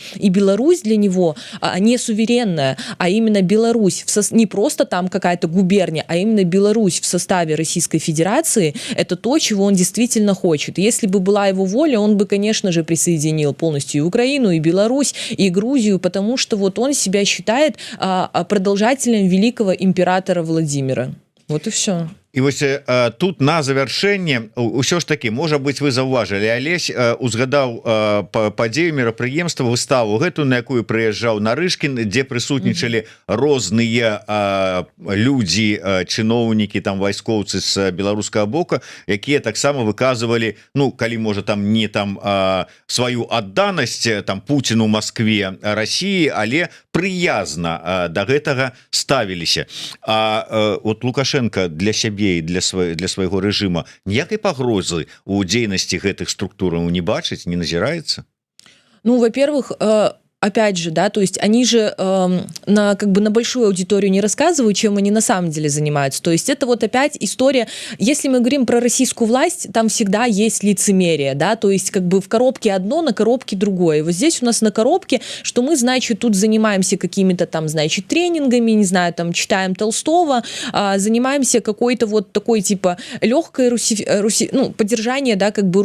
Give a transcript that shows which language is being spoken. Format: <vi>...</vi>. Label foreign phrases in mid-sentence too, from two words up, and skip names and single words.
<ru>И Беларусь для него не суверенная, а именно Беларусь, не просто там какая-то губерния, а именно Беларусь в составе Российской Федерации, это то, чего он действительно хочет. Если бы была его воля, он бы, конечно же, присоединил полностью и Украину, и Беларусь, и Грузию, потому что вот он себя считает продолжателем великого императора Владимира. Вот и все.</ru> <be>І вось тут на завяршэнне ўсё ж таки, можа быть, вы заўважылі, Алесь узгадаў падзею мерапрыемства, выставу гэту, на якую прыязджаў Нарышкін, дзе прысутнічалі розныя людзі, чыноўнікі, там вайскоўцы з беларускага бока, якія таксама выказывалі, ну, калі можа там не там сваю адданасць там Пуціну, Москве, России, але прыязна да гэтага ставіліся. Вот Лукашенко для сябе і для свайго рэжыма ніякай пагрозы у дзейнасці гэтых структураў не бачыць, не назіраецца? Ну,</be> <ru>во-первых, опять же, да, то есть они же на как бы на большую аудиторию не рассказывают, чем они на самом деле занимаются. То есть это вот опять история, если мы говорим про российскую власть, там всегда есть лицемерие, да, то есть как бы в коробке одно, на коробке другое. И вот здесь у нас на коробке, что мы, значит, тут занимаемся какими-то там, значит, тренингами, не знаю, там читаем Толстого, занимаемся какой-то вот такой типа легкой поддержание, да, как бы</ru>